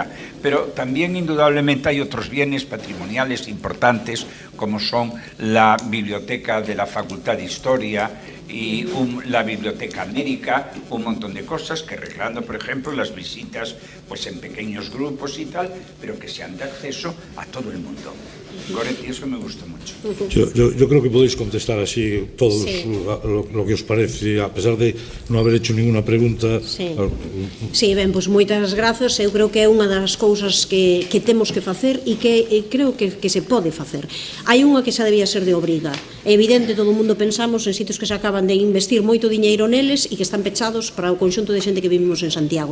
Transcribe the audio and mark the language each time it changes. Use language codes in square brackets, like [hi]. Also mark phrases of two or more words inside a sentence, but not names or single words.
[es] Pero también indudablemente hay otros bienes patrimoniales importantes como son la biblioteca de la Facultad de Historia y la Biblioteca América, un montón de cosas que arreglando, por ejemplo, las visitas pues en pequeños grupos y tal, pero que sean de acceso a todo el mundo. Goretti, eso me gusta mucho. Yo creo que podéis contestar así todos Sí. lo que os parece, a pesar de non haber hecho ninguna pregunta. Sí. [gl] Sí, ben, pois moitas grazas. Eu creo que é unha das cousas que temos que facer e que creo que se pode facer. Hai unha que xa debía ser de obriga. É evidente, todo o mundo pensamos en sitios que se acaban de investir moito diñeiro neles e que están pechados para o conxunto de xente que vivimos en Santiago.